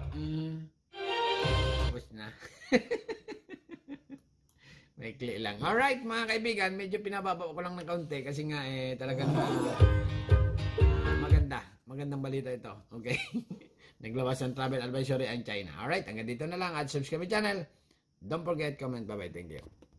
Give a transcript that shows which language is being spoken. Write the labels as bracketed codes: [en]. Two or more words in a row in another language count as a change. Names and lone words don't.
[tl] Tapos na. Maikli lang. Alright, mga kaibigan, medyo pinababa ko lang ng kaunti kasi nga talagang magandang balita ito. [en] Okay? [tl] Naglawas ng [en] travel advisory [tl] ang China. [en] Alright, [tl] hanggang dito na lang at [en] subscribe my channel. Don't forget, comment. Bye-bye. Thank you.